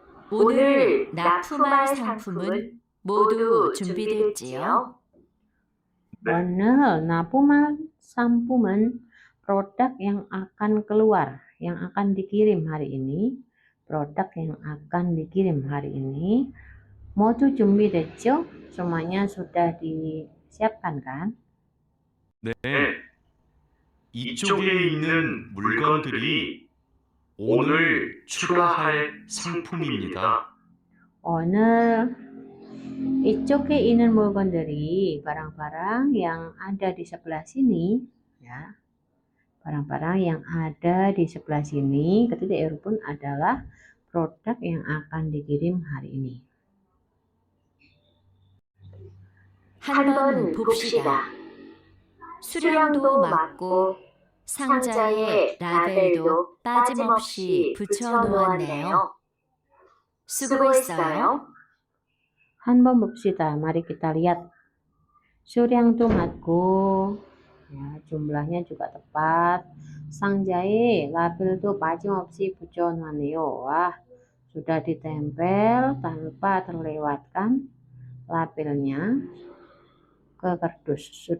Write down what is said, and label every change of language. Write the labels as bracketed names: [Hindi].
[Korean] 오늘 납품할 상품은 모두 준비됐지요? 오늘 납품할 상품은 [Indonesian] produk yang akan keluar, yang akan dikirim hari ini. Produk yang akan dikirim hari ini. [Korean] 모두 준비됐죠? [Indonesian] Semuanya sudah disiapkan kan? [Korean] 네. 이쪽에 있는 물건들이 오늘 출하할 상품입니다. 오늘 이쪽에 있는 물건들이 [Indonesian] barang-barang yang ada di sebelah sini, ya. Barang-barang yang ada di sebelah sini, ketika Eropun adalah produk yang akan dikirim hari ini. [Korean] 한번 봅시다. 수량도 맞고 상자에 라벨도 빠짐없이 붙여 놓았네요. 수고했어요. 한번 봅시다. [Indonesian] Mari kita lihat. [Korean] 수량도 맞고, [Indonesian] ya, jumlahnya juga tepat. [Korean] 상자에 label도 빠짐없이 붙여 놓았네요. [Indonesian] Wah, sudah ditempel tanpa terlewatkan labelnya ke kardus.